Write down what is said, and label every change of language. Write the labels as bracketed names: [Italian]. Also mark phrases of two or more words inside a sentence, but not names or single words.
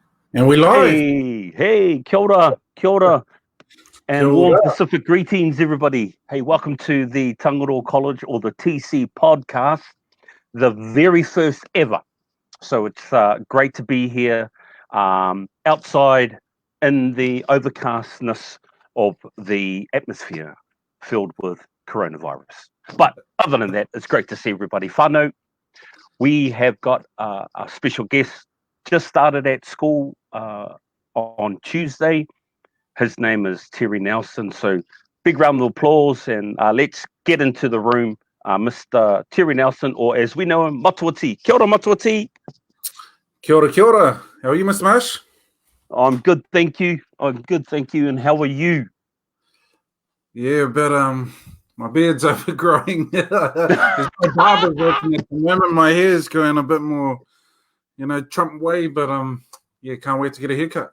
[English] And we live. [Māori] Hey, kia ora, Kia [English] and warm [Māori] ora. [English] Pacific greetings, everybody. Hey, welcome to the Tangaroa College or the TC podcast, the very first ever. So it's great to be here outside in the overcastness of the atmosphere filled with coronavirus. But other than that, it's great to see everybody. Whānau, we have got a special guest just started at school on Tuesday. His name is Terry Nelson. So big round of applause and let's get into the room. Mr. Terry Nelson, or as we know him, [Māori] Matua Tee. Kia ora, Matua Tee. Kia ora, kia ora. [English] How are you, Mr. Mash? I'm good, thank you. I'm good, thank you. And how are you? Yeah, but my beard's overgrowing. There's no barber working at the moment. My hair is going a bit more, Trump way, but yeah, can't wait to get a haircut.